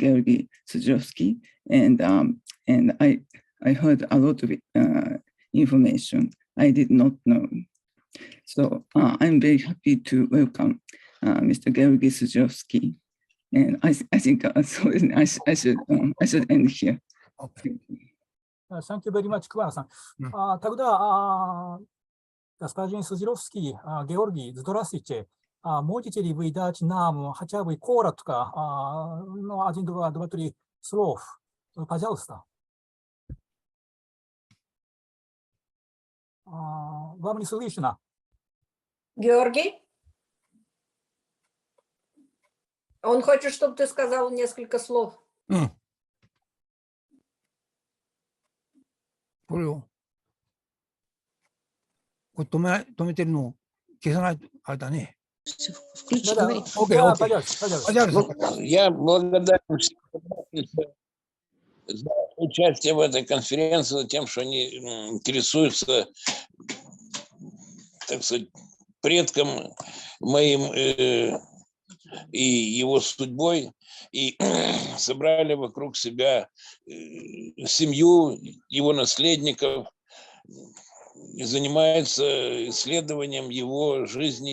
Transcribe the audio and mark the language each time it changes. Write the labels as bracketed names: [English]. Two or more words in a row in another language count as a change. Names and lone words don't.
[English] Georgy Sudzilovskij, and I heard a lot of information I did not know. So I'm very happy to welcome Mr. Georgy Sudzilovskij, and I think I should end here. Okay. Thank you very much, Kuwana-san. [Russian] Тогда господин Суdzilовский, Георгий, здравствуйте. Можете ли вы дать нам хотя бы коротко, ну, 1, 2, 3 слов, пожалуйста? Вам не слышно. Георгий? Он хочет, чтобы ты сказал несколько слов. [Japanese] これを止めてるのを消さないとあれだね。 [Russian] Я благодарен за участие в этой конференции, тем, что они интересуются, так сказать, предком моим и его судьбой, и собрали вокруг себя семью его наследников, и занимаются исследованием его жизни.